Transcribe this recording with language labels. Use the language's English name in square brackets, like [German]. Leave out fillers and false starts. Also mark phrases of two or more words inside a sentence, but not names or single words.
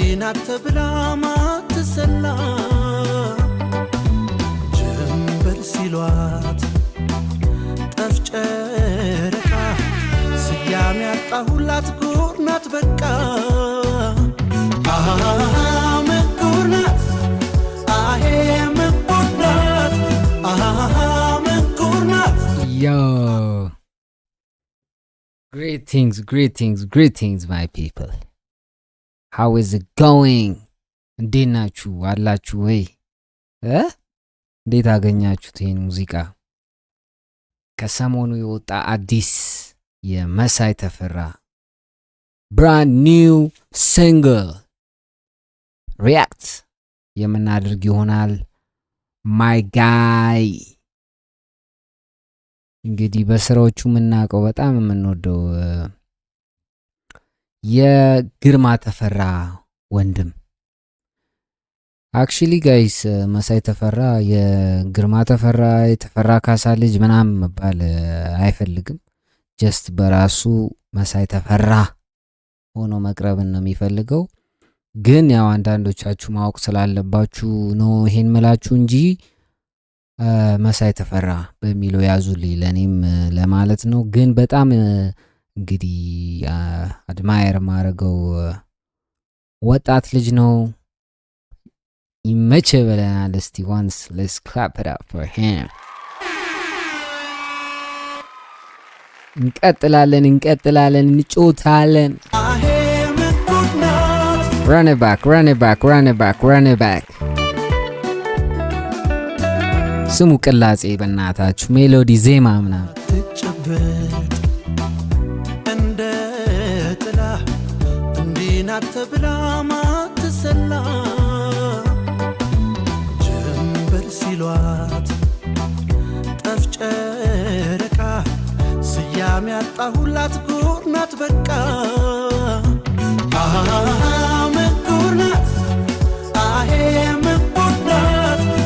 [Amharic] ተብላ ማትሰላ ጀንበር ሲሏት ጠፍ ጨረቃ ስያሜ ያጣሁላት ጉድ ናት በቃ ምንጉድ ናት አሄ ምንጉድ ናት ምንጉድ ናት [English] Yo, greetings my people. How is it going? [Amharic] እንዴት ናችሁ አላችሁ ወይ? እንዴት አገኛችሁት ይሄን ሙዚቃ? ከሰሞኑ የወጣ አዲስ የመሳይ ተፈራ [English] brand new single react [Amharic] የምናደርግ ይሆናል [English] my guy [Amharic] እንግዲህ በስራዎቹ የምናውቀው በጣም የምንወደው የግርማ ተፈራ ወንድም [English] actually guys [Amharic] መሳይ ተፈራ የግርማ ተፈራ የተፈራ ካሳ ልጅ ምናምን መባል አይፈልግም just በራሱ መሳይ ተፈራ ሆኖ መቅረብን ነው የሚፈልገው ግን ያው አንዳንዶቻችሁ ማወቅ ስላለባችሁ ነው ይሄን መላችሁ እንጂ መሳይ ተፈራ በሚለው ያዙልኝ ለኔም ለማለት ነው ግን በጣም እንግዲህ አድማየር ማረገው ወጣት ልጅ ነው ይመቸ በለናል እስቲ [English] once let's clap it up for him [Amharic] እንቀጥላለን እንጮታለን [English] run it back [Amharic] ስሙ ቅላጼ በእናታችሁ ሜሎዲ ዜማ ምናምን ትጨበጥ እንደ ጥላ እንዲናት ተብላ ማትሰላ ጀንበር ሲሏት ጠፍ ጨረቃ ስያሜ ያጣሁላት ጉድ ናት በቃ ምንጉድ ናት አሄ ምንጉድ ናት